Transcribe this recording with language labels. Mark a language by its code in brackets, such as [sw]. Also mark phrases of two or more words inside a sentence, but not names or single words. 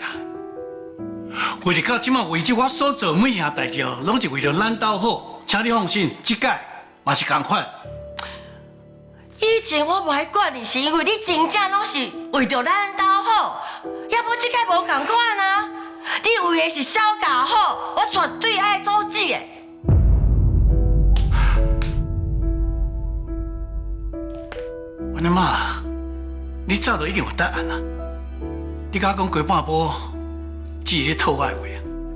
[nan] 为了到即摆为止，我所做每项代志，拢是为了咱斗好，请你放心，即届嘛是同款。以前我无爱管你，是因为你真正拢是为着咱斗好，要不即届无同款啊！你为的是小家好，我绝对爱阻止的。我的妈，你早就已经有答案啦！你甲我讲鸡半波，只是咧套我的话啊！